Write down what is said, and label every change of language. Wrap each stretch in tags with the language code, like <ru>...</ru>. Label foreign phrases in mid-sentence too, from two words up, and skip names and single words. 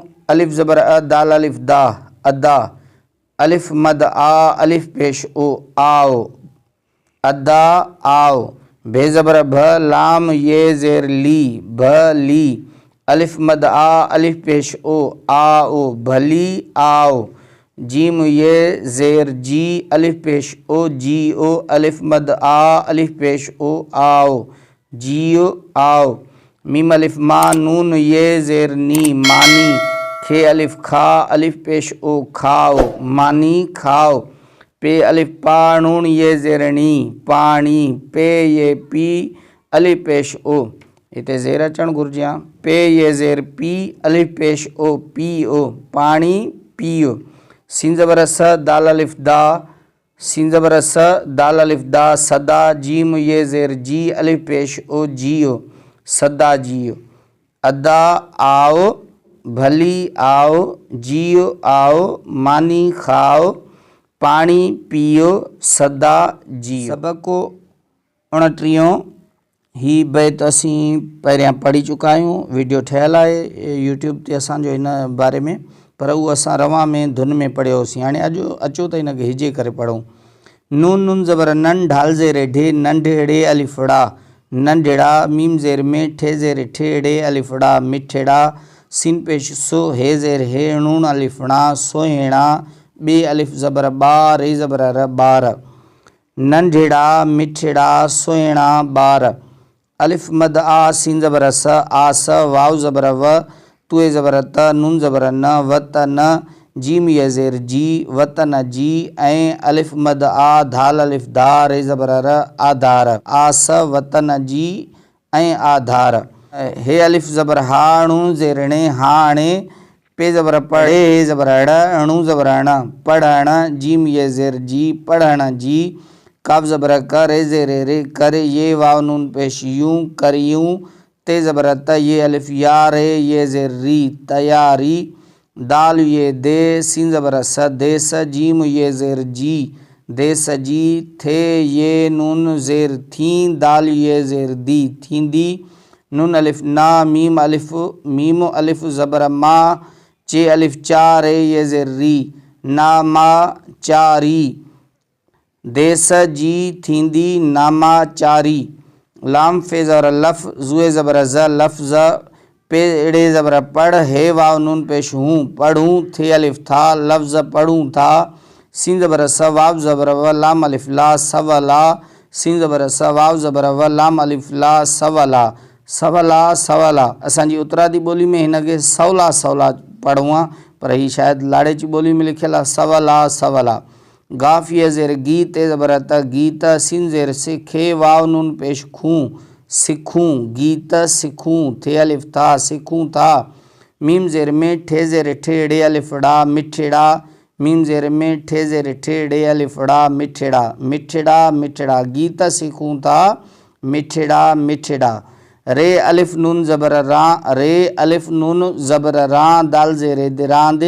<sd>अलिफ ज़बर अ, दाल अलिफ दा, अदा, अलिफ मद आ, अलिफ पेश ओ, आओ, अदा, आओ, भे ज़बर भ, लाम ये ज़ेर ली, भ ली, अलिफ मद आ, अलिफ पेश ओ, आओ, भली, आओ, जीम ये ज़ेर जी अलिफ पेश ओ जी ओ अलिफ मद आ अलिफ पेश ओ आओ जियो आओ। मीम अलिफ मा नून ये ज़ेर नी मानी खे अलिफ खा अलिफ पेश ओ खाओ मानी खाओ। पे अलिफ पा नून ये ज़ेर नी पानी पे ये पी अलिफ पेश ओ इते ज़ेर अचण घुरिजे। पे ये ज़ेर पी अलिफ पेश ओ पी ओ पानी पियो। सीन ज़बर स दाल अलिफ दा सीन ज़बर स दाल अलिफ दा सदा। जीम ये ज़ेर जी अलिफ पेश ओ जियो सदा जियो। अदा आओ भली आओ जियो आओ मानी खाओ पानी पियो सदा जियो। सबक 29 ही बैत असी पहिरियां पढ़ी चुका आहियूं। वीडियो ठहियल आहे यूट्यूब ते असांजो हिन बारे में, पर उहो असां रवां में धुन में पढ़ियोसीं। हाणे अचो त हिनखे हिजे करे पढ़ूं। नून नून ज़बर नन ढाल ज़ेर ढे नंढेड़े अलिफड़ा नंढेड़ा। मीम ज़ेर में ठे ज़ेर ठेड़े अलिफड़ा मिठेड़ा। सीन पेश सो हे ज़ेर हे नून अलिफड़ा सोहेड़ा। बे अलिफ ज़बर बा रे ज़बर र बार। नंढेड़ा मिठेड़ा सोहेड़ा बार। अलिफ मद आ सीन ज़बर स आस वाव ज़बर व तुए ज़बर त नून ज़बर न वतन। जीम ये ज़ेर जी वतन जी। ऐं अलिफ मद आ धाल अलिफ धा रे ज़बर र आधार आस वतन जी ऐं आधार। हे अलिफ ज़बर हा अणु ज़ेरणे हाणे। पे ज़बर पढ़े हे ज़बर अड़ अणु ज़बर अण पढ़ण। जीम ये ज़ेर जी पढ़ण जी। काफ ज़बर कर रे ज़ेर रे कर ये वाव नून पेश यूं करियूं। ते ज़बर त ये अलिफ या रे ये ज़ेर री तैयारी। दाल ये दे सीन ज़बर स देस। जीम ये ज़ेर जी देस जी। थे ये नून ज़ेर थी दाल ये ज़ेर दी थींदी। नून अलिफ ना मीम अलिफ ज़बर मा चे अलिफ चा रे ये ज़ेर री ना मा चारी। देस जी थींदी नामा चारी। लाम फे ज़बर लफ़ ज़ुए ज़बर ज़ लफ़्ज़। पे एड़े ज़बर पढ़ हे वाव नून पेश हूँ पढ़ूँ। थे अलिफ था लफ्ज़ पढ़ूँ था। सीन ज़बर स वाव ज़बर व लाम अलिफ ला सवला। सीन ज़बर स वाव ज़बर व लाम अलिफ ला सवला सवला सवला। असांजी उतरादी ॿोली में हिनखे सवला सवला पढ़ूं आहे, पर ही शायदि लाड़े जी ॿोली में लिखियलु आहे सवला सवला। गाफ़ ये ज़ेर गी ते ज़बर त गीत। सीन ज़ेर सिखे वाव नून पेश खूं सिखूं गीत सिखूं। थे अलिफ था सिखूं था। मीम ज़ेर में ठे ज़ेर ठेड़े अलिफड़ा मिठेड़ा। मीम ज़ेर में ठे ज़ेर ठेड़े अलिफड़ा मिठेड़ा मिठेड़ा मिठेड़ा। गीत सिखूं था मिठेड़ा मिठेड़ा। रे अलिफ नून ज़बर रा रे अलिफ नून ज़बर रा दाल ज़ेर दिरांदे।</sd>